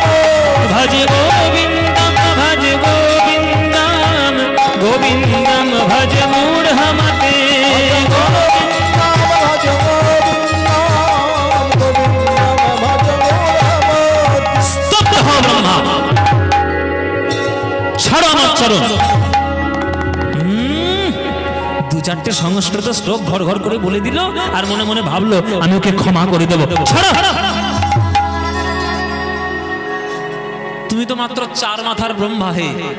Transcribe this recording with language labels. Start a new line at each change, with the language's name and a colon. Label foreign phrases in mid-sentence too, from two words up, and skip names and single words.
Sanskrit: भज गोविन्दं भज गोविन्दं गोविन्दं भज मूढमते स्तब्ध हो ब्रह्मा
Bangla: ছাড়ো আমার চরণ দু চারটে সংস্কৃত শ্লোক ঘর ঘর করে বলে দিল আর মনে মনে ভাবলো আমি ওকে ক্ষমা করে দেবো ছাড়ো তুমি তো মাত্র 4 মাথার ব্রহ্মা হে